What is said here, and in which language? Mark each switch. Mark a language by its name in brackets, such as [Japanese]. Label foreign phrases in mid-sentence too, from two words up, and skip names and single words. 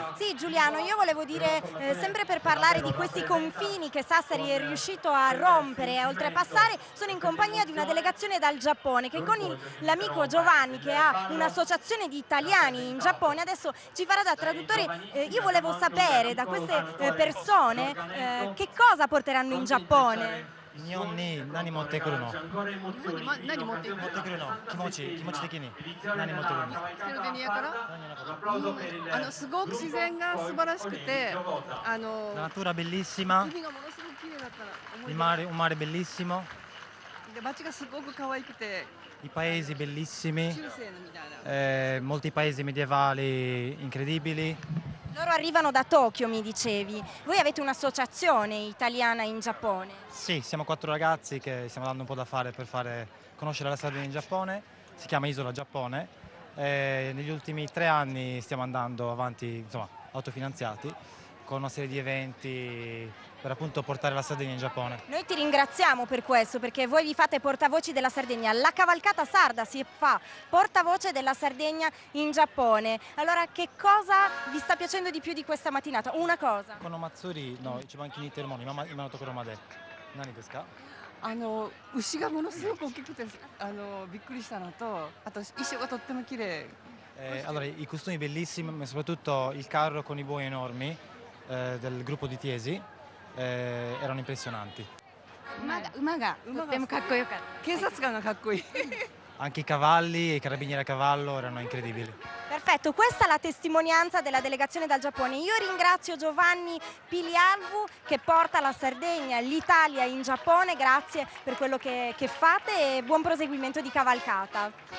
[Italian] sì, Giuliano, io volevo dire, sempre per parlare di questi confini che Sassari è riuscito a rompere e a oltrepassare, sono in compagnia di una delegazione dal Giappone che con l'amico Giovanni, che ha un'associazione di italiani in Giappone, adesso ci farà da traduttore. Io volevo sapere da queste persone che cosa porteranno in Giappone. [Japanese] 日本に何持ってくるの？日本に、何持っていく持ってくるの？気持ち的に何持ってくるの？セルデニアから何のこと？すごく自然が素晴らしくて [Italian] La natura bellissima, [Japanese] 海がものすごく綺麗だったら思い [Italian] un mare bellissimo, [Japanese] で街がすごく可愛くて [Italian] i paesi bellissimi, [Japanese] 中世のみたいな [Italian] molti paesi medievali incredibili. Loro arrivano da Tokyo, mi dicevi. Voi avete un'associazione italiana in Giappone. Sì, siamo 4 ragazzi che stiamo dando un po' da fare per fare conoscere la Sardegna in Giappone, si chiama Isola Giappone. Negli ultimi 3 anni stiamo andando avanti, insomma, autofinanziati, con una serie di eventi per appunto portare la Sardegna in Giappone. Noi ti ringraziamo per questo, perché voi vi fate portavoci della Sardegna. La cavalcata sarda si fa portavoce della Sardegna in Giappone. Allora, che cosa vi sta piacendo di più di questa mattinata? Una cosa. [Japanese] この祭りの一番気に入っているもの、今のところまで何ですか？牛がものすごく大きくてびっくりしたのと、あと衣装がとっても綺麗。 [Italian] Allora, i costumi bellissimi, ma soprattutto il carro con i buoi enormi del gruppo di Tiesi erano impressionanti. [Japanese] 馬がとってもかっこよかった。警察官がかっこいい。 [Italian] Anche i cavalli e i carabinieri a cavallo erano incredibili. Perfetto, questa è la testimonianza della delegazione dal Giappone. Io ringrazio Giovanni Pilialvu che porta la Sardegna, l'Italia in Giappone. Grazie per quello che fate e buon proseguimento di cavalcata.